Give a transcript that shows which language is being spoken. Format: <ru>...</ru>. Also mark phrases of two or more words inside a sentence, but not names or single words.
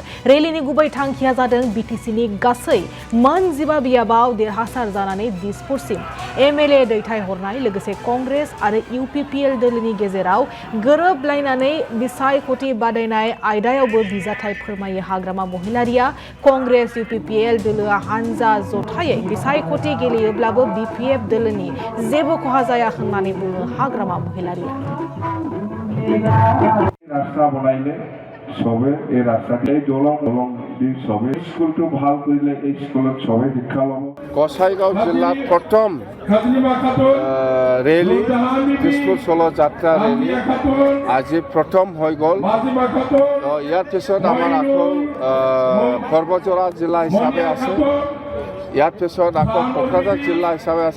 <brx>रेलीनि गुबै थांखिया जादों बीटीसीनि गासै मोन 15 बियाबाव देरहासार जानानै दिसपुरसिम एमएलए दैथायहरनाय लोगोसे कंग्रेस आरो यूपीपीएल दोलोनि गेजेराव गोरोबलायनानै बिसायख'थि बादायनाय आयदायावबो बिजाथाय फोरमायो। हाग्रामा महिलारिया कंग्रेस यूपीपीएल दोलोआ हानजा जथायै बिसायख'थि गेलेयोब्लाबो बीपीएफ दोलोनि जेबो खहा जाया होननानै बुङो हाग्रामा महिलारिया।</brx> <as>ৰাস্তা বনাইলে সবে এই রাস্তাতে দলং দি সবে স্কুলটো ভাল কৰিলে এই স্কুলত সবে শিক্ষা ল'ব। গোসাইগাঁও জিলাত প্ৰথম ৰেলী দিছপুৰ চলো যাত্ৰা ৰেলী আজি প্ৰথম হৈ গ'ল। ইয়াৰ পিছত আমাৰ আকৌ সৰ্বজৰা জিলা হিচাপে আছে, ইয়াৰ পিছত আকৌ কোকৰাঝাৰ জিলা হিচাপে আছে।</as>